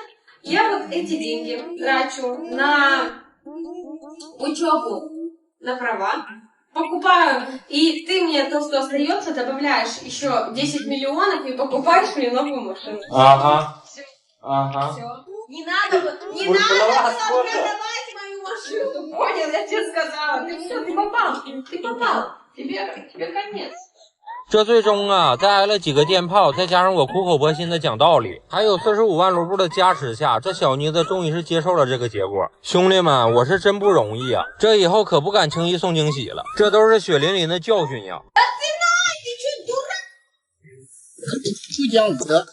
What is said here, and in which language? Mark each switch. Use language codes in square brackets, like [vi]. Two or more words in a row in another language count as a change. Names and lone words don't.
[ru] Я вот эти деньги трачу на учебу, на права, покупаю, и ты мне то, что остается, добавляешь еще 10 миллионов и покупаешь мне новую машину. Ага. Все. Ага. Все. Не надо было сколько? продавать мою машину, понял? Я тебе сказала. Ты все, ты попал. Тебе конец. [zh] 这最终啊，再挨了几个电炮，再加上我苦口婆心的讲道理，还有45万卢布的加持下，这小妮子终于是接受了这个结果。兄弟们，我是真不容易啊，这以后可不敢轻易送惊喜了，这都是血淋淋的教训呀。不讲武德。